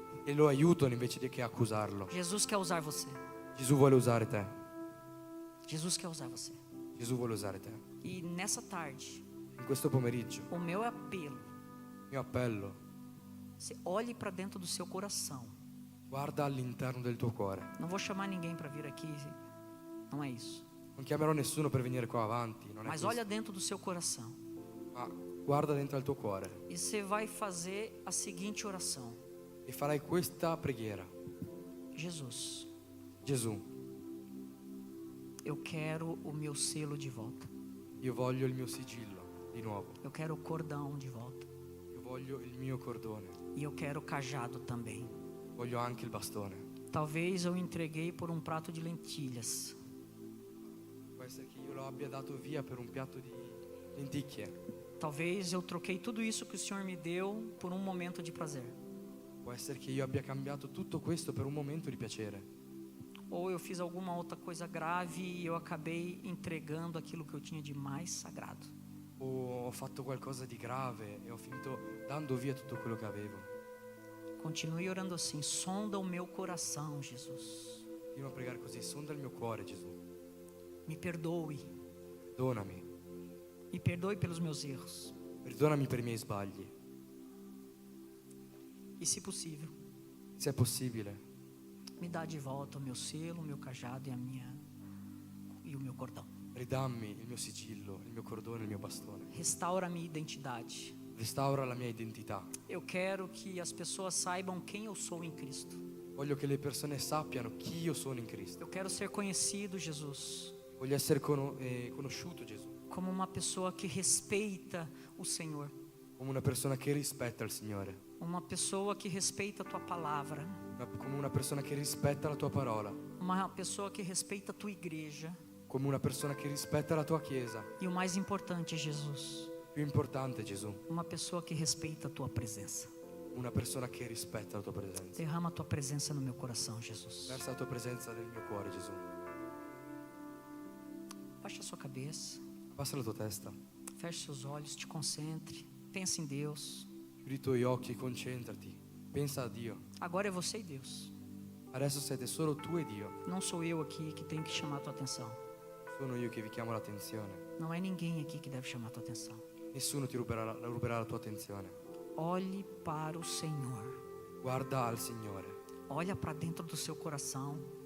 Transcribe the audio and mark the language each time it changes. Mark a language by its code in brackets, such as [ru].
[it] e lo aiutano invece di che accusarlo. [pt] Jesus quer usar você. [it] Gesù vuole usare te. [pt] Jesus quer usar você. [it] Gesù vuole usare te. [pt] E nessa tarde, [it] In questo pomeriggio, [pt] o meu apelo, [it] il mio appello, [pt] você olhe para dentro do seu coração. [it] guarda all'interno del tuo cuore. [pt] Não vou chamar ninguém para vir aqui, não é isso. [it] Non chiamerò nessuno per venire qua avanti, non è [pt] Mas [it] questo. [pt] olha dentro do seu coração [it] Ma guarda dentro al tuo cuore [pt] e você vai fazer a seguinte oração: [it] e farai questa preghiera. [pt] Jesus, [it] Gesù, [pt] eu quero o meu selo de volta. [it] io voglio il mio sigillo di nuovo. [pt] Eu quero o cordão de volta. [it] Io voglio il mio cordone. [pt] E eu quero o cajado também. [it] Voglio anche il bastone. [pt] Talvez eu entreguei por um prato de lentilhas. [it] Può essere che io lo abbia dato via per un piatto di lenticchie. [pt] Talvez eu troquei tudo isso que o Senhor me deu por um momento de prazer. [it] Può essere che io abbia cambiato tutto questo per un momento di piacere. [pt] Ou eu fiz alguma outra coisa grave e eu acabei entregando aquilo que eu tinha de mais sagrado. [it] o ho fatto qualcosa di grave e ho finito dando via tutto quello che avevo. [pt] Continue orando assim: sonda o meu coração, Jesus. [it] Continuo a pregare così: sonda il mio cuore, Gesù. [pt] Me perdoe. [it] Perdonami. [pt] Me perdoe pelos meus erros. [it] Perdonami per i miei sbagli. [pt] E se possível, [it] Se è possibile, [pt] me dá de volta o meu selo, o meu cajado e o meu cordão. [it] ridammi il mio sigillo, il mio cordone, il mio bastone. [pt] Restaura a minha identidade. [it] Restaura la mia identità. [pt] Eu quero que as pessoas saibam quem eu sou em Cristo. [it] Voglio che le persone sappiano chi io sono in Cristo. [pt] Eu quero ser conhecido, Jesus, [it] Voglio essere conosciuto, Gesù, [pt] como uma pessoa que respeita o Senhor, [it] come una persona che rispetta il Signore, [pt] uma pessoa que respeita a tua palavra, [it] come una persona che rispetta la tua parola, [pt] uma pessoa que respeita a tua igreja. [it] come una persona che rispetta la tua Chiesa. [pt] E o mais importante, Jesus, [it] Più importante, Gesù, [pt] uma pessoa que respeita a tua presença. [it] una persona che rispetta la tua presenza. [pt] Derrama a tua presença no meu coração, Jesus. [it] Versa la tua presenza nel mio cuore, Gesù. [pt] Baixa a sua cabeça, [it] Abbassa la tua testa, [pt] feche seus olhos, te concentre, pense em Deus. [it] chiudi i tuoi occhi e concentrati. Pensa a Dio. [pt] Agora é você e Deus. [it] Adesso siete solo tu e Dio. [pt] Não sou eu aqui que tenho que chamar a tua atenção. [it] Sono io che vi chiamo l'attenzione. [pt] Não é ninguém aqui que deve chamar a tua atenção. [it] Nessuno ti ruberà la tua attenzione. [pt] Olhe para o Senhor. [it] Guarda al Signore. [pt] Olha para dentro do seu coração.